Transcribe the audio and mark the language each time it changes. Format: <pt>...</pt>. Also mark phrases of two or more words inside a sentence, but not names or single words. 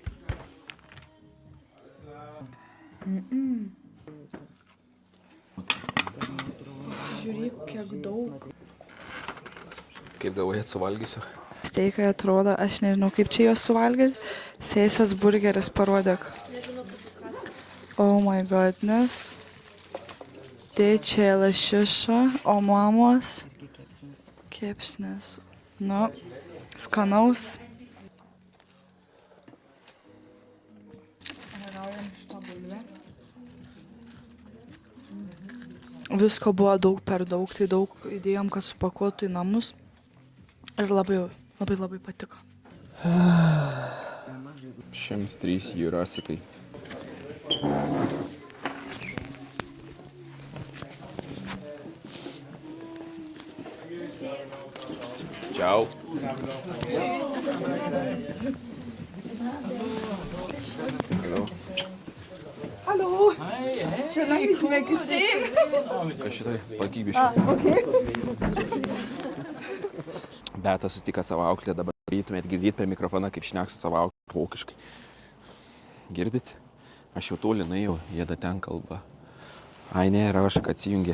<lt>Žiūrėk, kiek daug. Kaip galvojat, suvalgysiu? Steikai atrodo, aš nežinau, kaip čia jos suvalgyti. Sėsas burgeris parodėk.</lt> <en>Oh my goodness.</en> <lt>Tėčiai lašiša, o mamos kepsnis. Nu, skanaus. Visko buvo daug per daug, tai daug įdėjom, kad supakuotų į namus. Ir labai patiko. 103 jūrasikai. Ciao.</lt> <en>Hello.</en> <de>Hallo. Schon lange nicht mehr gesehen.</de> <lt>Kas šitai? Pakyk biškai. Betas susitiko savo auklę, dabar rytumėt girdėt per mikrofoną, kaip šneksu savo auklę vokiškai. Girdit? Aš jau toli nuėjau, jie da ten kalba. Ai ne, ir aš atsijungė.</lt>